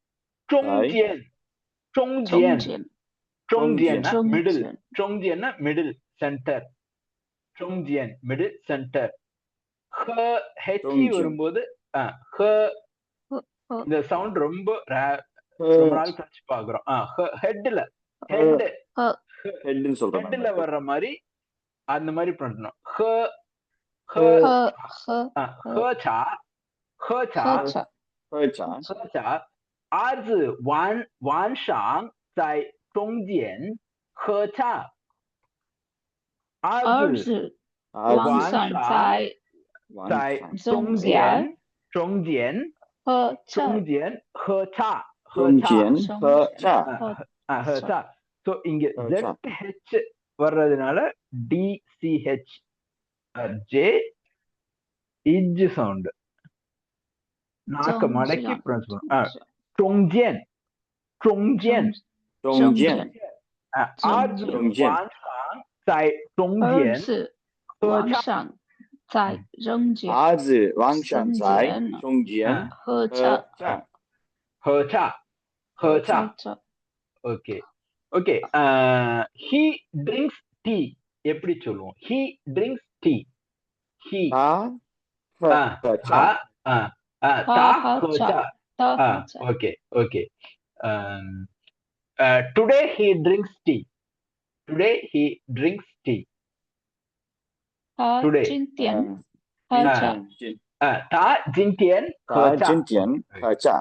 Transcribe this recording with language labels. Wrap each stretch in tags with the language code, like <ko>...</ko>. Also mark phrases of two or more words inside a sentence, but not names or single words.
<ta>ஜொங்ஜியன்</ta> <en>middle center</en> <ta>ஜொங்ஜியன்</ta> <en>middle center</en> <ta>h வரும்போது இந்த சவுண்ட் ரொம்ப நாள் கழிச்சு பாக்குறோம் ஹெட்ல வர்ற மாதிரி அந்த மாதிரி பண்ணணும்</ta> <zh>儿子晚上在中间喝茶儿子儿王子上王在王在上中间间喝茶中间喝茶中间喝茶喝茶.</zh> <ta>So இங்க</ta> <zh>喝茶</zh> <ta>ZH வர்றதுனால DCH J இஜ் சவுண்ட் நாக்க மடக்கி ப்ரொனவுன்ஸ் பண்ணும்.</ta> <zh>中间中间中间儿子中间王上在中儿间子喝茶王上在中间儿子王上在中间喝喝茶茶喝茶</zh> <en>okay okay. he drinks tea</en> <ta>எப்படி சொல்லுவோம்?</ta> <en>he drinks tea. he</en> <zh>他喝他茶他喝茶.</zh> <en>okay okay. Today he drinks tea. today he drinks tea.</en> <zh>他</zh> <en>today</en> <zh>今天喝他茶他今天喝茶. 今天喝茶</zh>